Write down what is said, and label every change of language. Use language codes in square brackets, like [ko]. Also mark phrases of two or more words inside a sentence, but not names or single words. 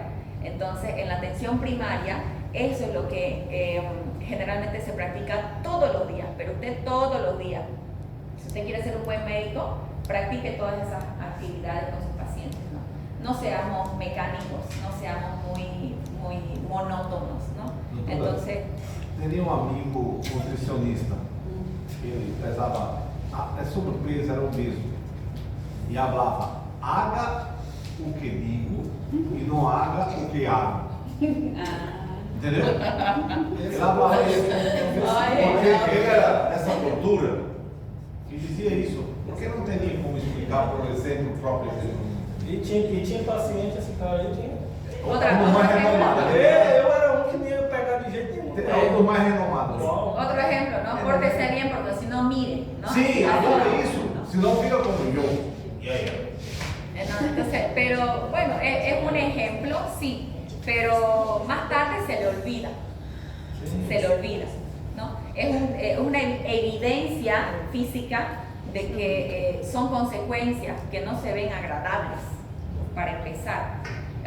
[es] Entonces, en la atención primaria, eso es lo que generalmente se practica todos los días, pero usted todos los días, si usted quiere ser un buen médico, practique todas esas actividades con sus pacientes, ¿no? No seamos mecánicos, no seamos muy monótonos, ¿no? Entonces, [pt] Teria amigo nutricionista que ele pesava, sobre o peso, era obeso, e falava: haga o que digo e não haga o que hago. Entendeu? Ele falava isso, porque ele era essa cultura e dizia isso. Porque não teria como explicar, por exemplo, o próprio exemplo. E tinha paciente, esse cara aí tinha. Outra O mais renomado. Eu era um que não ia pegar de jeito nenhum. É o mais renomado. [es] otro ejemplo, ¿no? Pórtese bien porque si no, mire, ¿no? [pt] Sim, [es] Así, [pt] agora [es] ¿no? [pt] isso. Se não fica como eu. E aí? [es] Entonces, pero bueno, es un ejemplo, sí, pero más tarde se le olvida, ¿no? Es una evidencia física de que son consecuencias que no se ven agradables, para empezar.